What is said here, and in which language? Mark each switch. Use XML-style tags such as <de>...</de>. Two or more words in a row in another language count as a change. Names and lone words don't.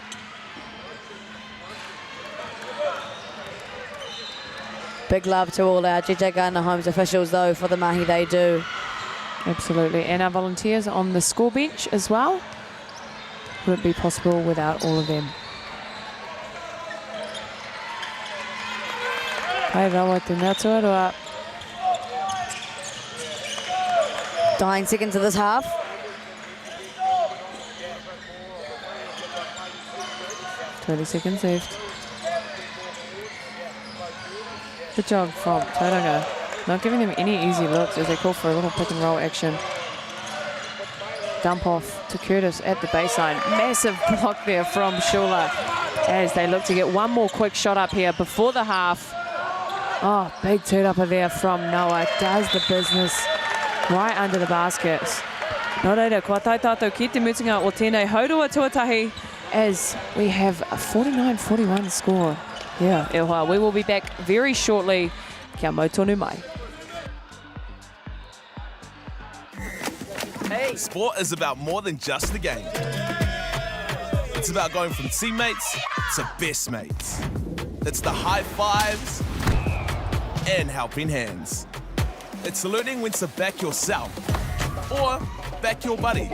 <en>Big love to all our GJ Gardner Homes officials though for the mahi they do. Absolutely. And our volunteers on the score bench as well. Wouldn't be possible without all of them.</en> <mi>Hai rawa te ngā tuarua.</mi> <en>Dying seconds of this half. $20 seconds left. Good job from Tauranga. Not giving them any easy looks as they call for a little pick and roll action. Dump off to Curtis at the baseline. Massive block there from Shula as they look to get one more quick shot up here before the half. Oh, big two-upper there from Noah. Does the business right under the baskets.</en> <mi>Nō reira, kua tai tātou ki te mutinga o tēnei haurua tuatahi</mi> <en>as we have a 49-41 score. Yeah,</en> <mi>e hoa.</mi> <en>We will be back very shortly.</en> <mi>Kia mau tonu mai.</mi> <en>Sport is about more than just the game. It's about going from teammates to best mates. It's the high fives and helping hands. It's learning when to back yourself or back your buddies.</en>